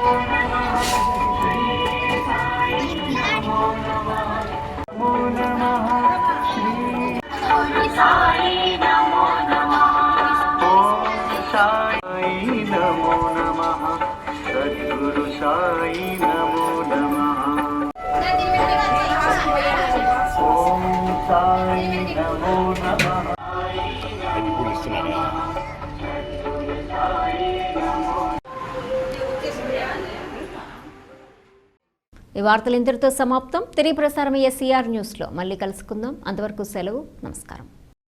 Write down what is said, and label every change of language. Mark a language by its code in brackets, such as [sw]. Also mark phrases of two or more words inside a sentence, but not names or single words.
[sa] साई नमो नमः ओम साई नमो नमः सद्गुरु साई नमो नमः ओम साई नमो नमः [te] ఈ వార్తలు ఇంతటితో సమాప్తం. తిరిగి ప్రసారమయ్యే సిఆర్ న్యూస్లో మళ్ళీ కలుసుకుందాం. అంతవరకు సెలవు. నమస్కారం.